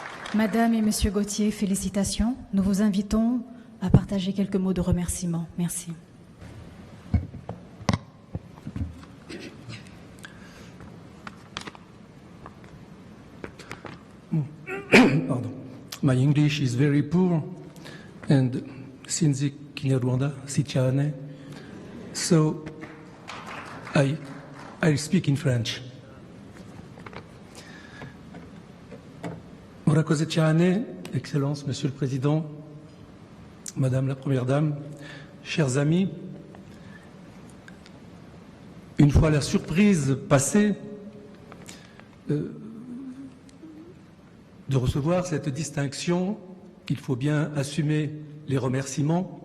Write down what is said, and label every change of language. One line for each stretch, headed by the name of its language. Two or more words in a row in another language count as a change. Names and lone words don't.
French: Madame et Monsieur Gauthier, félicitations. Nous vous invitons à partager quelques mots de remerciement. Merci. Pardon.
English: My English is very poor, and
Kinyarwanda: sinzi Kinyarwanda si cyane,
English: so I speak in French.
Kinyarwanda: Murakoze cyane,
French: Excellence, Monsieur le Président, Madame la Première Dame, chers amis, une fois la surprise passée, de recevoir cette distinction, il faut bien assumer les remerciements.